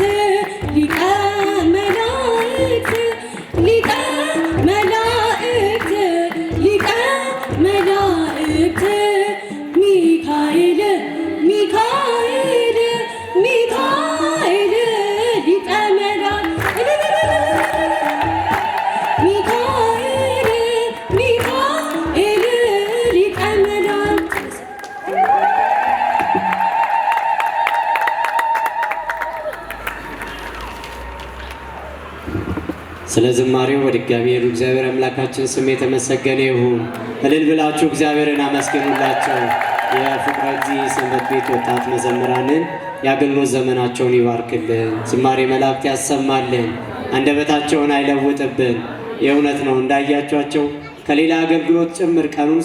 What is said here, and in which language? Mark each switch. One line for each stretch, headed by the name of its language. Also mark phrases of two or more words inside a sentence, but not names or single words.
Amharic: ሊቀ መላእክት ሊቀ መላእክት ሊቀ መላእክት ሚካኤል ሚካኤል ሚካኤል ሊቀ መላእክት ሚካኤል ሚካኤል ሊቀ መላእክት ስለ ዝማሬው በድጋሚ የሉ እግዚአብሔር አምላካችን ስም የተመሰገነ ይሁን። እልል ብላችሁ እግዚአብሔርን አመስግኑላቸው። የፍቅረ እግዚእ ሰንበት ቤት ወጣት መዘምራንን የአገልግሎት ዘመናቸውን ይባርክልን፣ ዝማሬ መላእክት ያሰማልን፣ አንደበታቸውን አይለውጥብን። የእውነት ነው እንዳያቸዋቸው ከሌላ አገልግሎት ጭምር ቀኑን